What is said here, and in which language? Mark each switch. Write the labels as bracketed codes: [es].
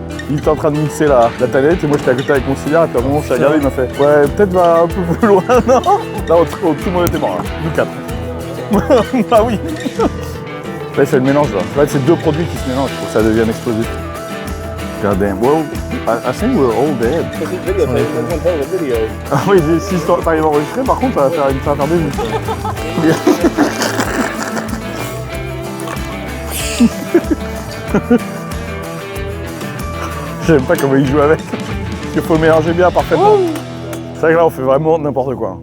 [fr] Il était en train de mixer la tablette et moi j'étais à côté avec mon cigare et puis à un moment je l'ai regardé, il m'a fait ouais peut-être va un peu plus loin, non? Là tout le monde était mort, là. Nous quatre. Ah oui. Là il fait le mélange là. Là c'est deux produits qui se mélangent pour que ça devienne explosif. [en] God damn. Well, I think we're all dead. [fr] Ah oui, si t'arrives à enregistrer, par contre, ça va faire des vues. J'aime pas comment il joue avec. Parce qu'il faut le mélanger bien parfaitement. C'est vrai que là, on fait vraiment n'importe quoi.